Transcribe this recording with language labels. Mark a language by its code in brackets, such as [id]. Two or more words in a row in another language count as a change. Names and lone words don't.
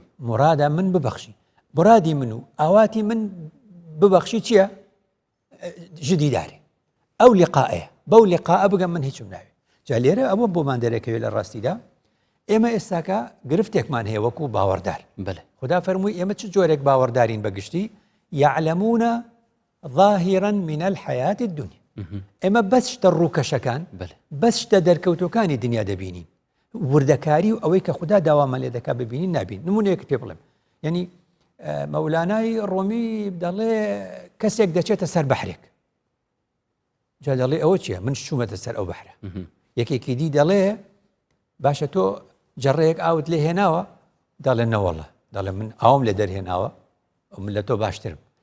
[ckb] مرادا من ببەخشی مرادی من و ئاواتی من ببەخشی چییە؟ ژ دیدارێ ئەو لیقائەیە بەو لیقائە بگەم من هیچم ناوێ جا لێرە ئەوە بۆمان دەرەکەوێت لە ڕاستیدا ئێمە ئێستاکە گرفتێکمان هەیە وەکو باوەڕدار خوددا فەرمووی ئێمە چ جۆرێک باوەڕدارین بەگشتی [ar] يعلمون ظاهرا من الحياة الدنيا [ckb] ئێمە بەس شتە ڕووکەشەکان بەس شتە دەرکەوتەکانی دنیا دەبینین وردەکاری و ئەوەی کە خوددا داوامان لێ دەکا ببینین نابین نمونەیەک پێ بڵێم یعنی مەولانای ڕۆمی دەڵێ کەسێک دەچێتە سەر بەحرێک جا دەڵێ ئەوە چییە من چوومەتە سەر ئەو بەحرە یەکێکی دی دەڵێ باشە تۆ جەڕەیەک ئاوت لێ هێناوە دەڵێ نەوەڵە دەڵێ من ئاوم لێ دەرهێناوە من لە تۆ باشترم